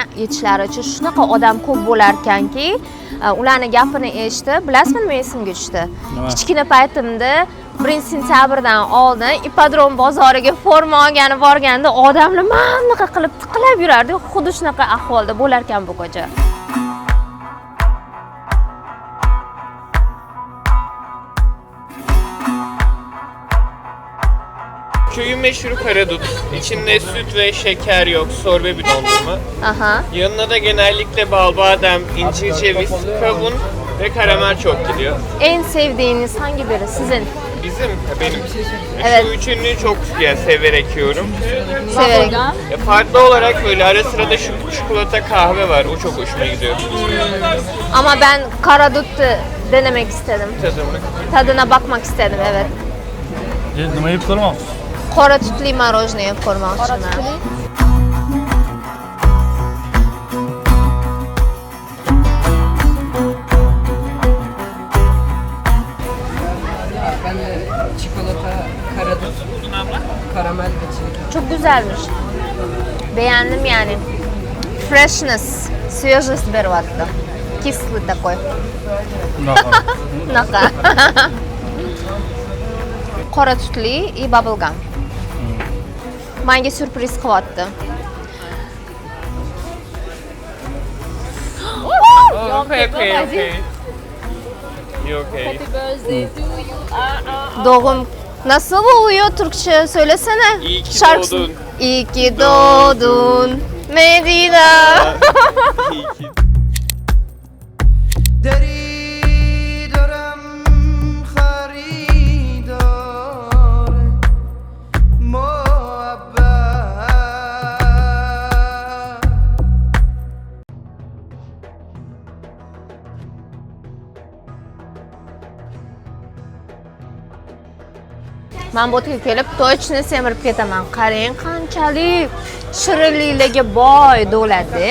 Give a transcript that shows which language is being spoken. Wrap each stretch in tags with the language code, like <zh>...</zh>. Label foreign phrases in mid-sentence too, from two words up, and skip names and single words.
<uz>Aytishlaricha shunaqa odam ko'p bo'lar ekanki, ularning gapini eshitib, bilasizmi nima esimga tushdi? Kichkina paytimda 1-sentyabrdan oldin ipodrom bozoriga forma olgani borganda odamlar mana qilib tiqilib yurardi. Xuddi shunaqa ahvolda bo'lar ekan bu ko'cha.</uz> <tr>Köyün meşhur karadut. İçinde süt ve şeker yok, sorbe bir dondurma. Aha. Yanına da genellikle bal, badem, incir, ceviz, kavun ve karamel çok gidiyor. En sevdiğiniz hangi biri sizin? Bizim, benim. Evet. Şu üçünü çok severek yiyorum. Severek. Farklı olarak böyle ara sıra da şu çikolata kahve var. O çok hoşuma gidiyor. Ama ben karadut denemek istedim. Tadımlık. Tadına bakmak istedim, evet.</tr> <uz>Nima yeb ko'rmoqsiz? Qora tutli marojniy yeb ko'rmoqchiman.</uz> <tr>Ben de çikolata, karadut, karamel ve çilek. Çok güzelmiş. Beğendim yani. Freshness,</tr> <uz>свежесть beryapti.</uz> <ru>Кислый такой.</ru> <uz>Bunaqa. Qora tutli и bubblegum. Menga surpriz qilyapti.</uz> <en>Oh, okay. You okay?</en> <tr>Doğum nasıl oluyor Türkçe söylesene. İyi ki Şarkısı. doğdun. İyi ki doğdun Medina. İyi ki.</tr> <fa>دری دارم خریدار محبت</fa> <uz>Men bu yerga kelib точно semirib ketaman. Qarang qanchalik shirinligiga boy davlatda.</uz>